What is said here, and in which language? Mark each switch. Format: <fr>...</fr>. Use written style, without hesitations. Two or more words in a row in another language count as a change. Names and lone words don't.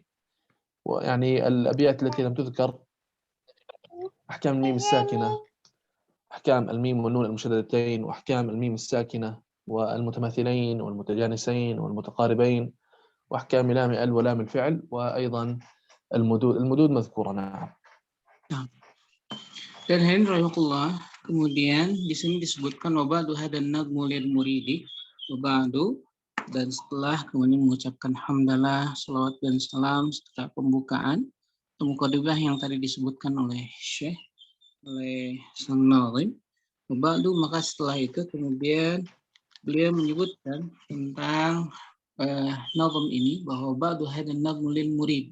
<ar>ويعني الأبيات التي لم تذكر أحكام الميم الساكنة، أحكام الميم والنون المشددتين، وأحكام الميم الساكنة والمتماثلين والمتجانسين والمتقاربين، وأحكام لام ال ولام الفعل، وأيضا المدود مذكورة. نعم.</ar> <id>Dan hadirin rahimahullah, kemudian di sini disebutkan</id> <ar>وبعد هذا نظم المريد وبعد,</ar> <id>dan setelah kemudian mengucapkan hamdalah, salawat dan salam setelah pembukaan mukadimah yang tadi disebutkan oleh Syekh, oleh sang nazim. Wabadu, maka setelah itu kemudian beliau menyebutkan tentang nazam ini bahwa</id> <ar>بعد هذا نظم المريد.</ar>